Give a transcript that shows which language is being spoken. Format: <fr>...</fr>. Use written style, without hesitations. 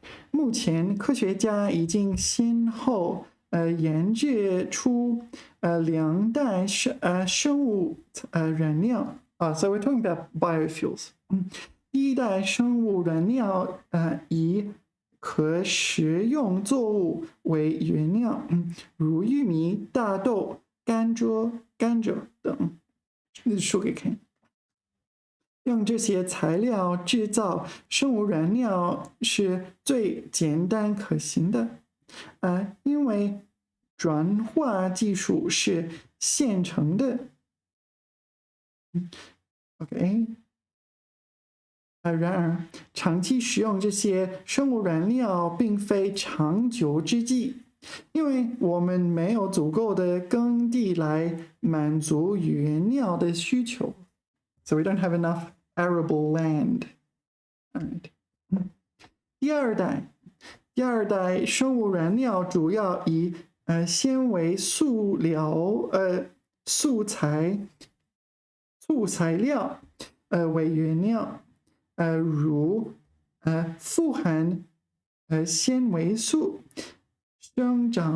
<zh>目前科学家已经先后研制出两代生物燃料。</zh> <en>So we're talking about biofuels.</en> <zh>第一代生物燃料以可食用作物为原料，如玉米、大豆、甘蔗等。</zh> <en>sugarcane。</en> <zh>用这些材料制造生物燃料是最简单可行的，因为转化技术是现成的。</zh> <en>OK。</en> <zh>然而，长期使用这些生物燃料并非长久之计，因为我们没有足够的耕地来满足原料的需求。</zh> <en>So we don't have enough arable land. Alright.</en> <zh>第二代生物燃料主要以纤维、塑料、素材料为原料，如富含纤维素，生</zh>